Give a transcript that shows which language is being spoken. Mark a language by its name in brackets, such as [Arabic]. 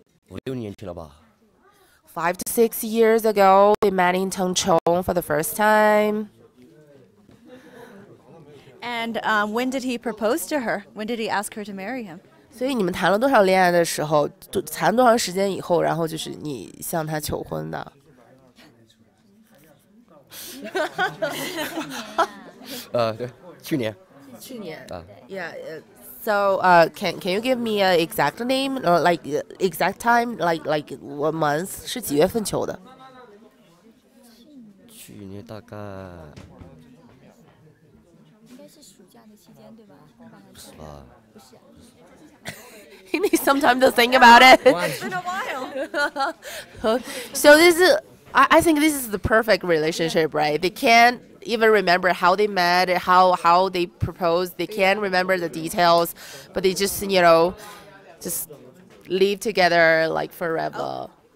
[Chinese] 5、6年前了吧。 [English] 5 to 6 years ago, they met in Tengchong for the first time. And when did he propose to her? When did he ask her to marry him? [Chinese] 所以你们谈了多少恋爱的时候，谈多长时间以后，然后就是你向他求婚的？对，去年。去年。啊。 [English] Yeah. So, can you give me an exact name or like exact time, like what month? [Chinese] 是几月份求的？去年大概。应该是暑假的期间，对吧？是吧？不是。 [English] You need some time to think about it. It's been a while. So I think this is the perfect relationship, right? They can't even remember how they met, how they proposed. They can't remember the details, but they just just live together like forever.